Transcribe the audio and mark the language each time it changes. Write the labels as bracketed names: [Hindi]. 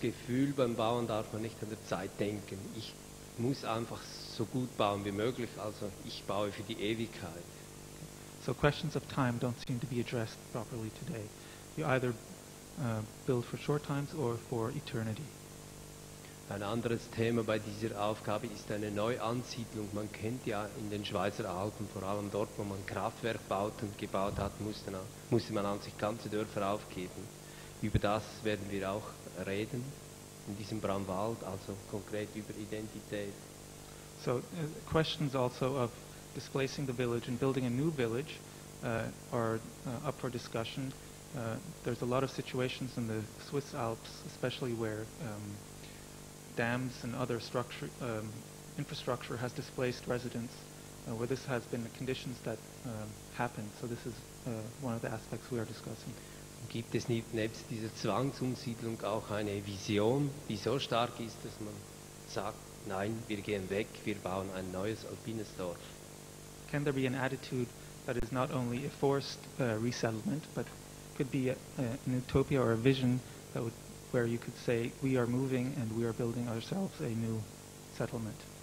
[German] Gefühl, beim Bauen darf man nicht an der Zeit denken. Ich muss einfach so gut bauen wie möglich, also ich baue für die Ewigkeit. [English] So questions of time don't seem to be addressed properly today. You either build for short times or for eternity. [German] Ein anderes Thema bei dieser Aufgabe ist eine Neuansiedlung. Man kennt ja in den Schweizer Alpen, vor allem dort, wo man Kraftwerk baut und gebaut hat, musste man an sich ganze Dörfer aufgeben. Über das werden wir auch reden in diesem Brownwald, also konkret über Identität. [English] So questions also of displacing the village and building a new village are up for discussion. There's a lot of situations in the Swiss Alps, especially where dams and other infrastructure has displaced residents, where this has been the conditions that happened. So this is one of the aspects we are discussing. [German] Gibt es nebst dieser Zwangsumsiedlung auch eine Vision, die so stark ist, dass man sagt, nein, wir gehen weg, wir bauen ein neues alpines Dorf? [English] Can there be an attitude that is not only a forced resettlement, but could be an utopia or a vision that would, where you could say, we are moving and we are building ourselves a new settlement?